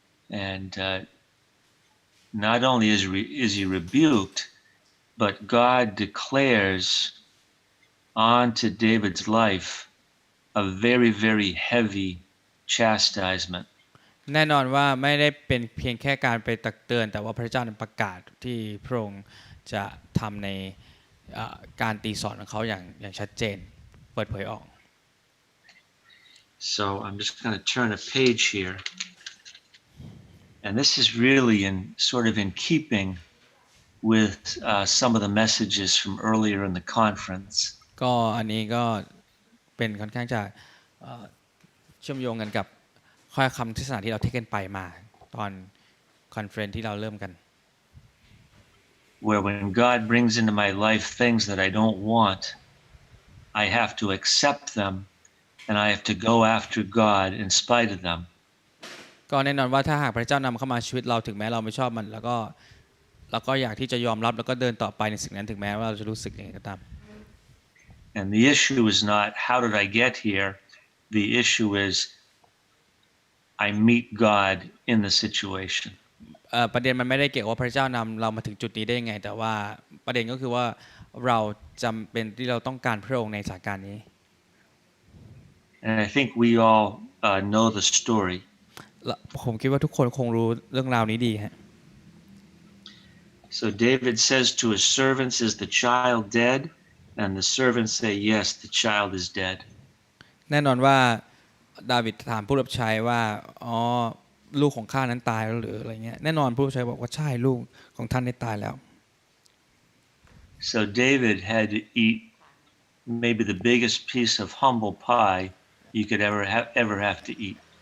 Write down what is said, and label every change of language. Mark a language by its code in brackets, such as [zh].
[en] And not only is he rebuked, but God declares onto David's life a very, very heavy chastisement. [th] แน่นอนว่าไม่ได้เป็นเพียงแค่การไปตักเตือนแต่ว่าพระเจ้าประกาศที่พระองค์จะทำในการตีสอนของเขาอย่างชัดเจนเปิดเผยออก [en] So I'm just going to turn a page here. And this is really in keeping with some of the messages from earlier in the conference. [th] ก็อันนี้ก็เป็นค่อนข้างจะเชื่อมโยงกันกับข้อคำเทศนาที่เราเทศกันไปมาตอนคอนเฟรนซ์ที่เราเริ่มกัน [en] Where when God brings into my life things that I don't want, I have to accept them and I have to go after God in spite of them. [th] ก็แน่นอนว่าถ้าหากพระเจ้านำเข้ามาชีวิตเราถึงแม้เราไม่ชอบมันแล้วก็อยากที่จะยอมรับแล้วก็เดินต่อไปในสิ่งนั้นถึงแม้ว่าเราจะรู้สึกยังไงก็ตาม [en] And the issue is not how did I get here? The issue is I meet God in the situation. [th] ประเด็นมันไม่ได้เกี่ยวว่าพระเจ้านำเรามาถึงจุดนี้ได้ยังไงแต่ว่าประเด็นก็คือว่าเราจำเป็นที่เราต้องการพระองค์ในสถานการณ์นี้ [en] And I think we all know the story. [th] ผมคิดว่าทุกคนคงรู้เรื่องราวนี้ดีฮะ [en] So David says to his servants, "Is the child dead?" And the servants say, "Yes, the child is dead." [th] แน่นอนว่าดาวิดถามผู้รับใช้ว่าลูกของข้านั้นตายแล้วหรืออะไรเงี้ยแน่นอนผู้รับใช้บอกว่าใช่ลูกของท่านได้ตายแล้ว [en] So David had to eat maybe the biggest piece of humble pie you could ever have to eat.